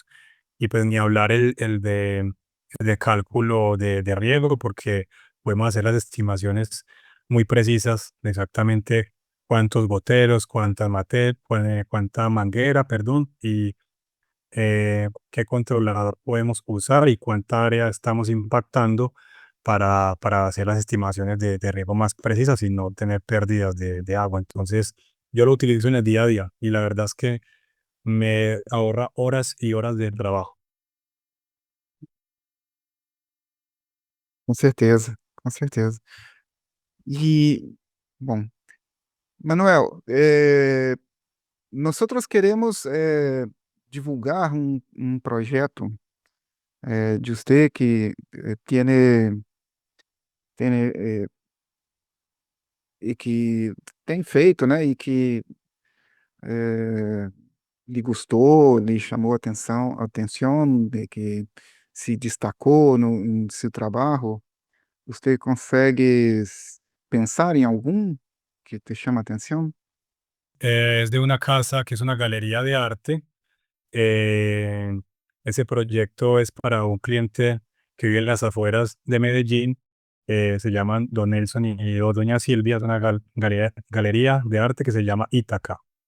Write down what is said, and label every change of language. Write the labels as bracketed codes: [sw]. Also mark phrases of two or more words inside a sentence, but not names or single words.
[es] Y pues ni hablar el de cálculo de riesgo, porque podemos hacer las estimaciones muy precisas de exactamente cuántos goteros, cuánta manguera, perdón, y qué controlador podemos usar y cuánta área estamos impactando para hacer las estimaciones de riego más precisas y no tener pérdidas de agua. Entonces, yo lo utilizo en el día a día y la verdad es que me ahorra horas y horas de trabajo. [pt] Com certeza, com certeza. E, bom, [es] Manuel, nosotros queremos divulgar [pt] um projeto [es] de usted que tiene, [pt] e que tem feito, né? E que eh, lhe gostou, lhe chamou atenção, de que se destacou no, em seu trabalho. Você consegue pensar em algum que te chama atenção? [es] Es de una casa que es una galería de arte. Eh, Ese proyecto es para un cliente que vive en las afueras de Medellín. Se llaman Don Nelson y Doña Silvia. Es una galería de arte que se llama Ítaca.